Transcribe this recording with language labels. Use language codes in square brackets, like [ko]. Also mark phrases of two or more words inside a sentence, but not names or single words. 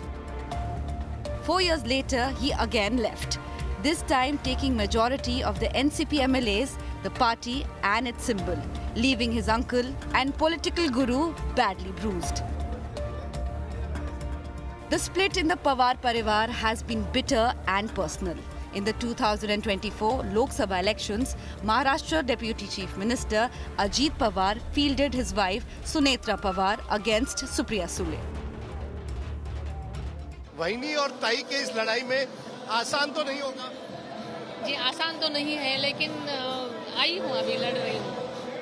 [en] 4 years later, he again left, this time taking majority of the NCP MLAs, the party and its symbol, leaving his uncle and political guru badly bruised. The split in the Pawar Parivar has been bitter and personal. In the 2024 Lok Sabha elections, Maharashtra Deputy Chief Minister Ajit Pawar fielded his wife Sunetra Pawar against Supriya Sule. [hi] वहिनी और ताई के इस लड़ाई में आसान तो नहीं होगा। जी आसान तो नहीं है, लेकिन आई हूँ, अभी लड़ रही हूँ।